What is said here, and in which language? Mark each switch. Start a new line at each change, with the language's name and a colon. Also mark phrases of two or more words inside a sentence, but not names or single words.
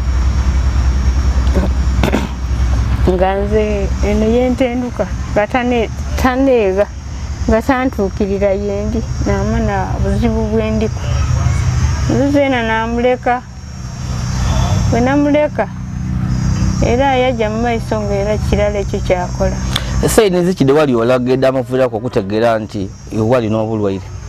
Soga: nga nze eno yentenduka nga taneega nga tantuukirira yendi namana buzibu bwendiku nzuzeena namuleka bwe namuleka era yajja mu maiso ngaera kirala ekyo kyakola. Saini zikide wali olagedde amavuirako okutegeera nti wali n'obulwaire?